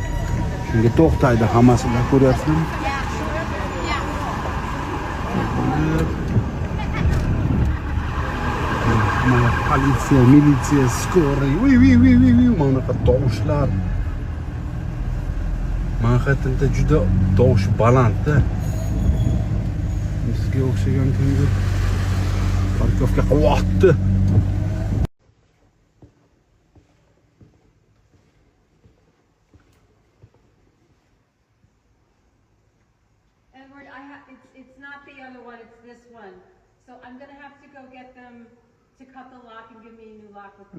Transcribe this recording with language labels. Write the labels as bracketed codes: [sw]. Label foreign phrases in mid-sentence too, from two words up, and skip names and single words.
[uz] Shunga to'xtaydi hammasini ko'ryapsizmi? Mana politsiya, militsiya, skoriy. Mana bu tovushlar. Manhattan'da juda tovush balandda. Sizga o'xshagan kimdir parkovka qilyapti. [en] Edward, it's not the other one, it's this one. So I'm gonna have to go get them to cut the lock and give me a new lock with the